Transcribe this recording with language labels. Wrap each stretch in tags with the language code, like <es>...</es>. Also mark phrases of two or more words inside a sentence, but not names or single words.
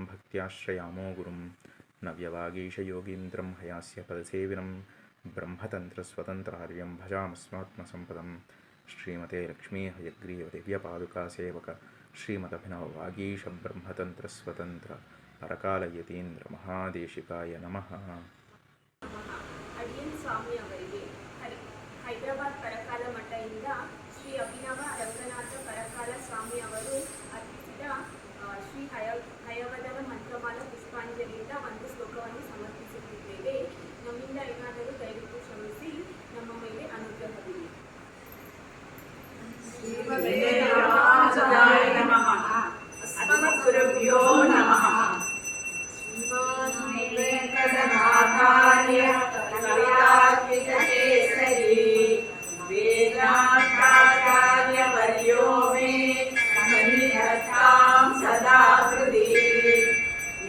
<sa>भक्त्याश्रयामो गुरुं नव्यवागीशयोगीन्द्रं हयास्य पदसेविनं ब्रह्मतन्त्रस्वतन्त्रार्यं भजामस्मात्मसम्पदं श्रीमते लक्ष्मी हयग्रीवदिव्यपादुकासेवक श्रीमदभिनववागीश ब्रह्मतन्त्रस्वतन्त्र परकालयतीन्द्र महादेशिकाय नमः।</sa> <kn>ಅಡಿಯನ್ ಸ್ವಾಮಿ ಅವರಿಗೆ ಹೈದರಾಬಾದ್ ಪರಕಾಲ ಮಠದಿಂದ ಶ್ರೀ ಅಭಿನವ ರಂಗನಾಥ ಪರಕಾಲ ಸ್ವಾಮಿ ಅವರು ಅರ್ಪಿಸಿದ ಶ್ರೀ ಹಯವದನ ಮಂತ್ರಮಾಲ ಪುಷ್ಪಾಂಜಲಿಯಿಂದ ಒಂದು ಶ್ಲೋಕವನ್ನು ಸಮರ್ಪಿಸುತ್ತಿದ್ದೇವೆ. ನಮ್ಮಿಂದ ಏನಾದರೂ ದಯವಿಟ್ಟು ಕ್ಷಮಿಸಿ, ನಮ್ಮ ಮೇಲೆ ಅನುಗ್ರಹವಿದೆ.</kn> <sa>अस्मद्गुरुभ्यो नमः। वेङ्कटनाथार्य कवितार्किककेसरी वेदान्ताचार्यवर्यो मे सन्निधत्तां सदा हृदि</sa>